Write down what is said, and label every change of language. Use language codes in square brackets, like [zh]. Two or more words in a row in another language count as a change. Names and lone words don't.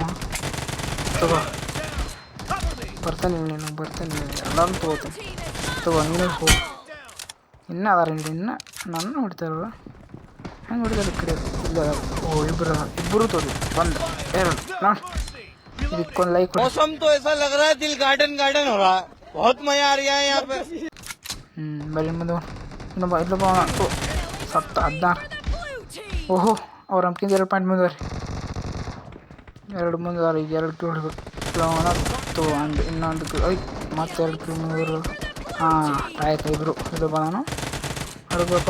[kn] ತಗೋ ಬರ್ತಾನೆ ಎಲ್ಲರೂ ತಗೋ ನೀನು ಹೋಗಿ. ಇನ್ನೂ ಅದಾರ ಇನ್ನು ನನ್ನ ಹೊಡಿತಾರ. ಹೆಂಗೆ ಹೊಡಿತಾರೆ ಕಡೆ ಇಲ್ಲ. ಇಬ್ಬರು ತೋರಿ ಬಂದ ಎರಡು ನೋಡಿ. ಇದಕ್ಕೊಂದು ಲೈಕ್. [hi] मौसम तो ऐसा लग रहा है दिल गार्डन हो रहा है. बहुत मजा आ रहा है यहाँ पे. [kn] ಬರೀ ಮುಂದೆ ಇಲ್ಲೊಬ್ಬ ಸತ್ತ 16. ಅವ್ರ ನಮ್ಗಿಂತ 2 ಪಾಯಿಂಟ್ ಮುಂದೆ ರೀ. 2 ಮುಂದೆ ಈಗ 2 ಕಿಲೋ ಹೊಡಿಬೇಕು. ಇನ್ನೊಂದು ಮತ್ತೆ 2 ಕಿಲೋ ಮುಂದೆ ಬರಬೇಕು. ಆಯ್ತು ಇಬ್ಬರು ಇದು ಬಂದಾನು ಹೊರಗಪ್ಪ.